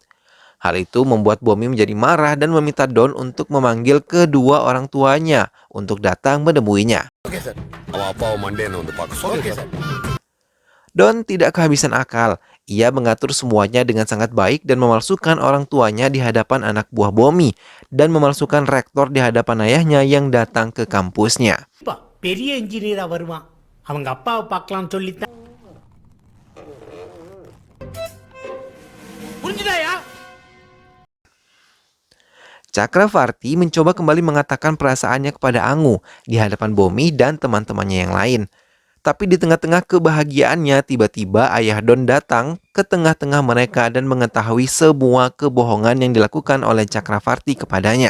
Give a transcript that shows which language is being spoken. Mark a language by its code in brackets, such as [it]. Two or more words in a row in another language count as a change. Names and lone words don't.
[id] Hal itu membuat Bomi menjadi marah dan meminta Don untuk memanggil kedua orang tuanya untuk datang menemuinya. Don tidak kehabisan akal. Ia mengatur semuanya dengan sangat baik dan memalsukan orang tuanya di hadapan anak buah Bomi dan memalsukan rektor di hadapan ayahnya yang datang ke kampusnya. [ta] பெரிய இன்ஜினியரா வருவான். அவங்க அப்பாவை பார்க்கலாம் சொல்லித்தான். புரிஞ்சுதாயா? [id] Chakravarti mencoba kembali mengatakan perasaannya kepada Angu di hadapan Bomi dan teman-temannya yang lain. Tapi di tengah-tengah kebahagiaannya, tiba-tiba ayah Don datang ke tengah-tengah mereka dan mengetahui semua kebohongan yang dilakukan oleh Chakravarti kepadanya.